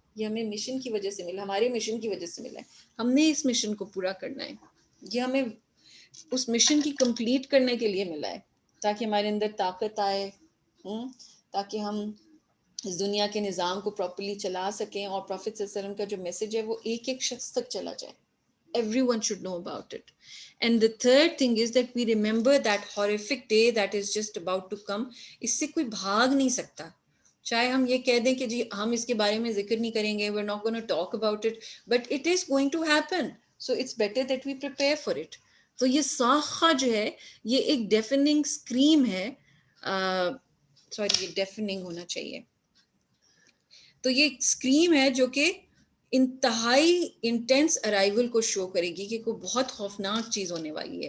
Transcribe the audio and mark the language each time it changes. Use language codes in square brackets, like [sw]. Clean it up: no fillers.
[ur] یہ ہمیں مشن کی وجہ سے ملا, ہمارے مشن کی وجہ سے ملا ہے. ہم نے اس مشن کو پورا کرنا ہے, یہ ہمیں اس مشن کی کمپلیٹ کرنے کے لیے ملا ہے, تاکہ ہمارے اندر طاقت آئے, تاکہ ہم اس دنیا کے نظام کو پراپرلی چلا سکیں, اور پروفیٹ صلی اللہ علیہ وسلم کا جو میسج ہے وہ ایک ایک شخص تک چلا جائے. [en] Everyone should know about it. And the third thing is that we remember that horrific day that is just about to come. [ur] اس سے کوئی بھاگ نہیں سکتا. چاہے ہم یہ کہہ دیں کہ جی ہم اس کے بارے میں ذکر نہیں کریں گے, [en] we're not going to talk about it, but it is going to happen. So it's better that we prepare for it. [ur] تو یہ صاخہ جو ہے یہ ایک ڈیفننگ اسکریم ہے, سوری یہ ڈیفننگ ہونا چاہیے. تو یہ اسکریم ہے جو کہ انتہائی انٹینس ارائیول کو شو کرے گی کہ کوئی بہت خوفناک چیز ہونے والی ہے.